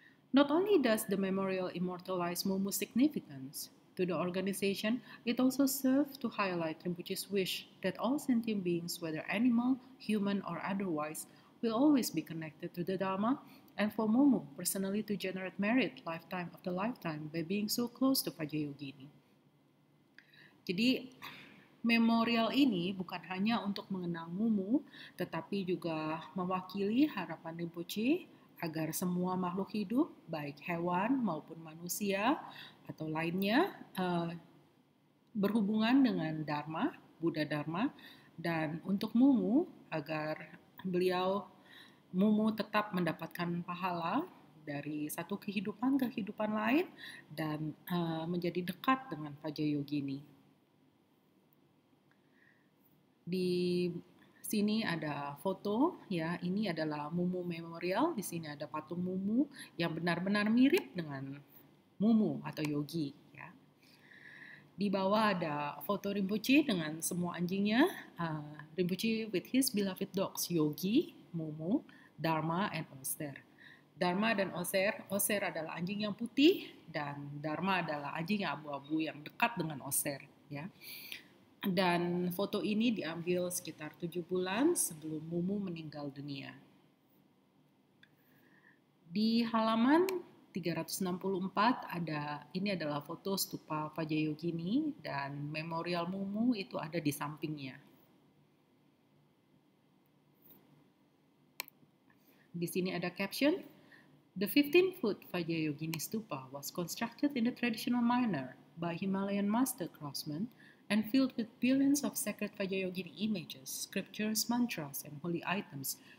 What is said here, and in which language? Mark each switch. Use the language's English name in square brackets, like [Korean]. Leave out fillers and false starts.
[English] Not only does the memorial immortalize Mumu's significance to the organization, it also serves to highlight Rinpoche's wish that all sentient beings, whether animal, human, or otherwise, will always be connected to the Dharma, and for Mumu personally to generate merit lifetime after lifetime by being so close to Vajrayogini. [Indonesian] Jadi, memorial ini bukan hanya untuk mengenang Mumu, tetapi juga mewakili harapan Rinpoche agar semua makhluk hidup, baik hewan maupun manusia atau lainnya, berhubungan dengan Dharma, Buddha Dharma, dan untuk Mumu agar Mumu tetap mendapatkan pahala dari satu kehidupan ke kehidupan lain dan menjadi dekat dengan Vajrayogini. Di sini ada foto, ya, ini adalah Mumu Memorial. Di sini ada patung Mumu yang benar-benar mirip dengan Mumu atau Yogi, ya. Di bawah ada foto Rinpoche dengan semua anjingnya. [English] Rinpoche with his beloved dogs Yogi, Momo, Dharma, and Oser. [Indonesian] Dharma dan Oser. Oser adalah anjing yang putih dan Dharma adalah anjing yang abu-abu yang dekat dengan Oser. Ya. Dan foto ini diambil sekitar 7 bulan sebelum Mumu meninggal dunia. Di halaman 364 ini adalah foto stupa Vajrayogini dan memorial Mumu itu ada di sampingnya. Di sini ada caption, [English] "The 15-foot Vajrayogini stupa was constructed in the traditional manner by Himalayan master craftsmen and filled with billions of sacred Vajrayogini images, scriptures, mantras, and holy items.